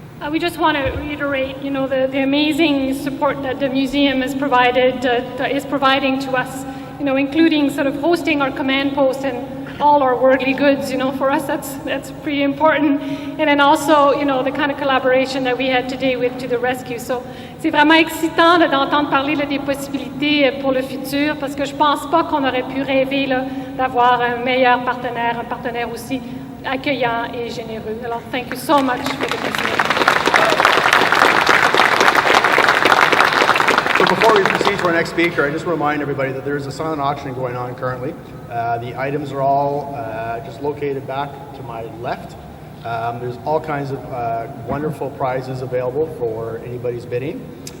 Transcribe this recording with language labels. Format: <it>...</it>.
<en>We just want to reiterate, you know, the amazing support that the museum has provided, is providing to us, you know, including sort of hosting our command post and all our worldly goods. You know, for us that's pretty important. And then also, you know, the kind of collaboration that we had today with To the Rescue.</en> <fr>So c'est vraiment excitant d'entendre parler là, des possibilités pour le futur, parce que je pense pas qu'on aurait pu rêver là, d'avoir un meilleur partenaire, un partenaire aussi accueillant et généreux.</fr> <en>Alors, thank you so much for the consideration. So before we proceed to our next speaker, I just want to remind everybody that there is a silent auction going on currently. The items are all just located back to my left. There's all kinds of wonderful prizes available for anybody's bidding.</en>